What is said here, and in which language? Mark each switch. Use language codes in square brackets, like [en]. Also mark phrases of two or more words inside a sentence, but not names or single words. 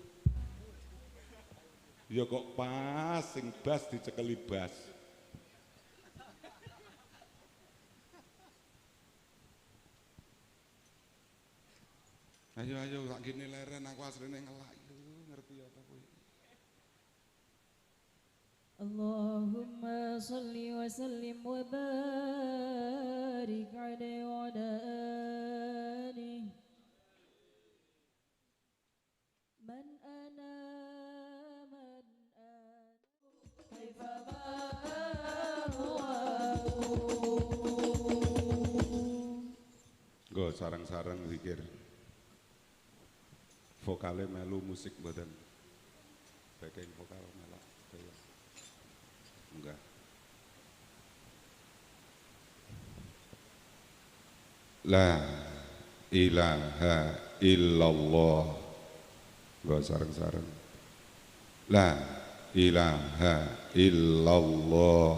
[jv] Ya kok pas sing bass dicekeli bass. Ayo tak gini leren aku asline ngelak ngerti apa kowe. [ar] اللهم صل وسلم وبارك عليه وعلى آله. من أنا من أنا كيف [jv] Go sarang-sarang zikir. Vokale melu musik mboten. Backing vokal melak. Enggak. [ar] لا إله إلا الله. [jv] Go sarang-sarang. [ar] لا إله إلا الله.